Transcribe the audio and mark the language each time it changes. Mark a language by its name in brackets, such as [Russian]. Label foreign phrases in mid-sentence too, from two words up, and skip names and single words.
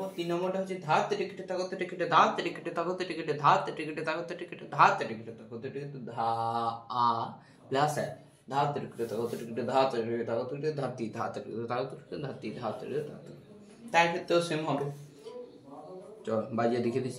[Bangla] 3 নম্বরটা হচ্ছে ধাতে টিকেট তাকতে টিকেট ধাতে টিকেট তাকতে টিকেট ধাতে টিকেট তাকতে টিকেট ধাতে টিকেট তাকতে টিকেট ধা আ প্লাস है ধাতে টিকেট তাকতে টিকেট ধাতে টিকেট তাকতে টিকেট ধাতি ধাতে টিকেট তাকতে টিকেট ধাতি ধাতে ধাতে, তাই ক্ষেত্রেও সেম হবে। চল বাজিয়ে দেখিয়ে দিচ্ছি।